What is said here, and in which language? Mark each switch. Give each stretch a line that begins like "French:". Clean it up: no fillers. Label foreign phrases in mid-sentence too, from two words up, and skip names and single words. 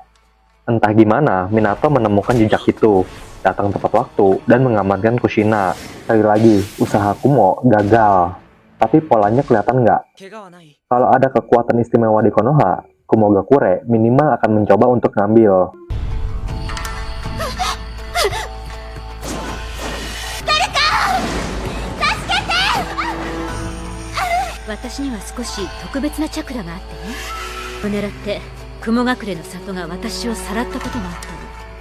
Indonesian: Entah gimana Minato menemukan jejak itu, datang tepat waktu, dan mengamankan Kushina. Sekali lagi, usaha Kumo gagal. Tapi polanya kelihatan nggak? Kalau ada kekuatan istimewa di Konoha, Kumogakure minimal akan mencoba untuk ngambil.
Japanese: 私には少し特別なチャクラがあってね。を狙って雲隠れの里が私をさらったこともあったの。